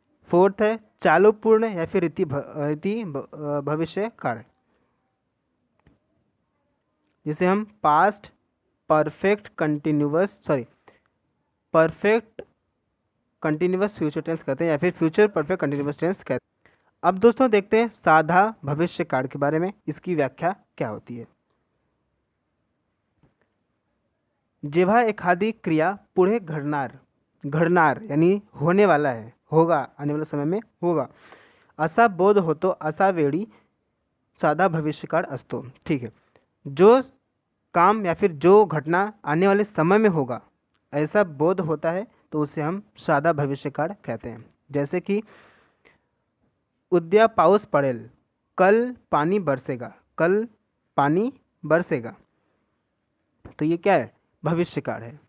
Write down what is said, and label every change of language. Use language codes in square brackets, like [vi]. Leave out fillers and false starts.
[hi] Fourth है चालू पूर्ण या फिर रीति भविष्य काल, जिसे हम past perfect continuous future tense कहते हैं, या फिर फ्यूचर परफेक्ट कंटिन्यूअस टेंस कहते हैं। अब दोस्तों देखते हैं साधा भविष्य काल के बारे में, इसकी व्याख्या क्या होती है। [mr] जेव्हा एखादी क्रिया पुढे घडणार [hi] यानी होने वाला है, होगा, आने वाले समय में होगा, [mr] असा बोध होतो, असा वेळी साधा भविष्य काळ असतो। [hi] ठीक है, जो काम या फिर जो घटना आने वाले समय में होगा, ऐसा बोध होता है, तो उसे हम साधा भविष्य काळ कहते हैं। जैसे कि [mr] उद्या पाऊस पडेल, [hi] कल पानी बरसेगा, कल पानी बरसेगा, तो ये क्या है? भविष्य काल है।